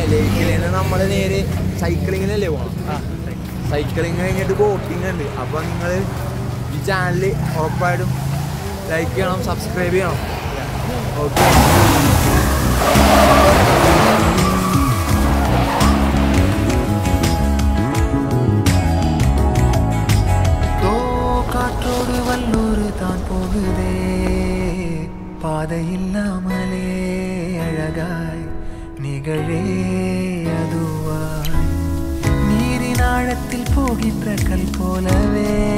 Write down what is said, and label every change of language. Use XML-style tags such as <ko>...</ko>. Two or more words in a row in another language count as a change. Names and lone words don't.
<ml>ലേക്കിൽ നിന്ന് നമ്മൾ നേരെ സൈക്ലിങ്ങിനല്ലേ പോകണം. സൈക്ലിങ് കഴിഞ്ഞിട്ട് ബോട്ടിങ് ഉണ്ട്. അപ്പോൾ നിങ്ങൾ ഈ ചാനൽ ഉറപ്പായിട്ടും ലൈക്ക് ചെയ്യണം, സബ്സ്ക്രൈബ് ചെയ്യണം. ഓക്കെ.</ml> <ta>காற்றோடு வல்லூர் தான் போகுதே பாதை இல்லாமலே அழகாய் நிகழே அதுவாய் நீரின் ஆழத்தில் போகின்ற கல் போலவே</ta>